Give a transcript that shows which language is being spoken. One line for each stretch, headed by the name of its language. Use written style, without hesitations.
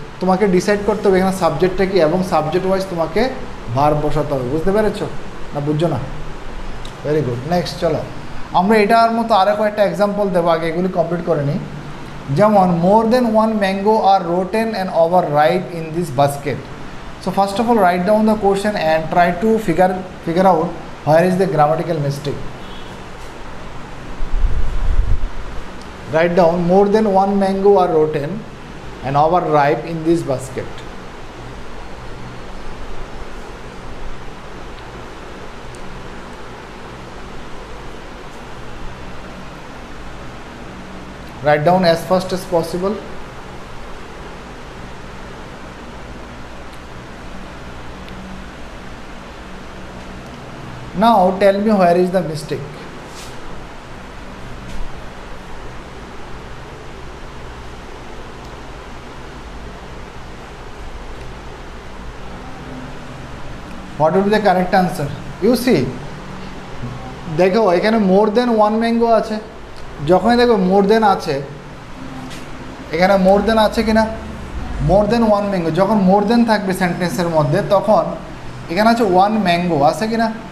Bangla: তোমাকে ডিসাইড করতে হবে এখানে সাবজেক্টটা কী, এবং সাবজেক্ট ওয়াইজ তোমাকে ভার্ব বসাতে হবে। বুঝতে পেরেছো না বুঝছো না? Very good. নেক্সট চলো আমরা এটার মতো আরও কয়েকটা এক্সাম্পল দেবো, আগে এগুলি কমপ্লিট করে নিই।
English: যেমন more than one mango are rotten and over ripe in this basket. So first of all, write down the question and try to figure out where is the grammatical mistake. Write down more than one mango are rotten and overripe in this basket. Write down as fast as possible. Now tell me where is the mistake. What would be the correct answer? You see,
Bangla: দেখো এখানে
English: More than one mango আছে।
Bangla: যখনই দেখো মোর দেন আছে, এখানে মোর দেন আছে কিনা?
English: More than one mango.
Bangla: যখন মোর দেন থাকবে সেন্টেন্সের মধ্যে তখন এখানে আছে ওয়ান ম্যাঙ্গো আছে কিনা?